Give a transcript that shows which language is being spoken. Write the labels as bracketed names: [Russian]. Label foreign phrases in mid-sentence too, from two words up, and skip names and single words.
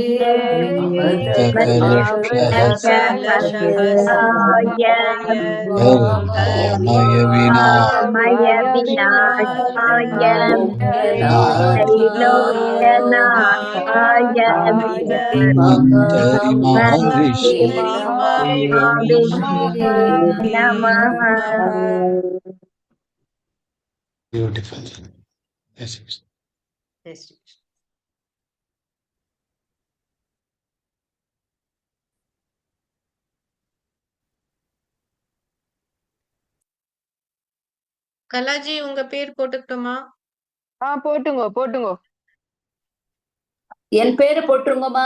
[Sanskrit] कलशहस्ताय त्रैलोक्यनाथाय धन्वन्तरि महर्षि महाविष्णवे नमः। [English] ब्यूटिफुल। Yes, yes. [Hindi] जय श्री कृष्ण। [Tamil] கலாஜி உங்க பேர் போட்டுக்கிட்டோமா? போட்டுங்கோ போட்டுங்கோ. என் பேரு போட்டுருங்கம்மா.